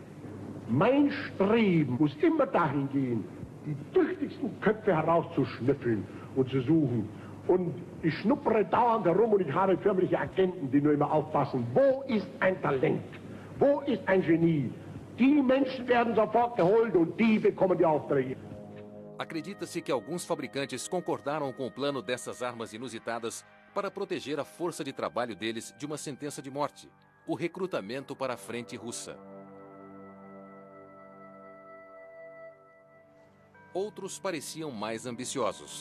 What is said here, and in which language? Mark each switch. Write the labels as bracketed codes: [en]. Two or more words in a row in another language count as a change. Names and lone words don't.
[de] Mein Streben muss immer dahin gehen, die tüchtigsten Köpfe herauszuschnüffeln und zu suchen. Und ich schnuppere dauernd herum und ich habe förmliche Agenten, die nur immer aufpassen. Wo ist ein Talent? Wo ist ein Genie? Die Menschen werden sofort geholt und die bekommen die Aufträge. [pt] Acredita-se que alguns fabricantes concordaram com o plano dessas armas inusitadas para proteger a força de trabalho deles de uma sentença de morte, o recrutamento para a frente russa. Outros pareciam mais ambiciosos.